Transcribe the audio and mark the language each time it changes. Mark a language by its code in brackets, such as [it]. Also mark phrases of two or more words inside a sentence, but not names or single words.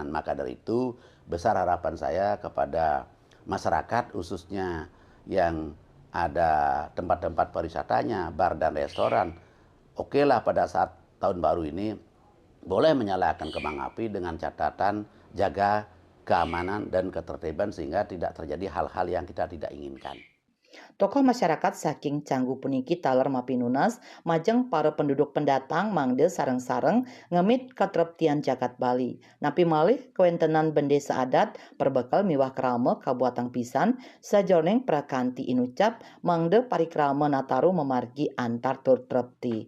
[id] Maka dari itu, besar harapan saya kepada masyarakat, khususnya yang ada tempat-tempat pariwisatanya, bar dan restoran. Oke lah pada saat tahun baru ini, boleh menyalakan kembang api dengan catatan jaga keamanan dan ketertiban sehingga tidak terjadi hal-hal yang kita tidak inginkan. [ban] Tokoh masyarakat saking canggu puniki taler mapinunas, majeng para penduduk pendatang mangde sareng-sareng ngemit katreptian jagat Bali. Napi malih kewentenan bendesa adat perbekal miwah krama kabuatang pisan, sajoneng prakanti inucap mangde parikrama Nataru memargi antar tur trepti.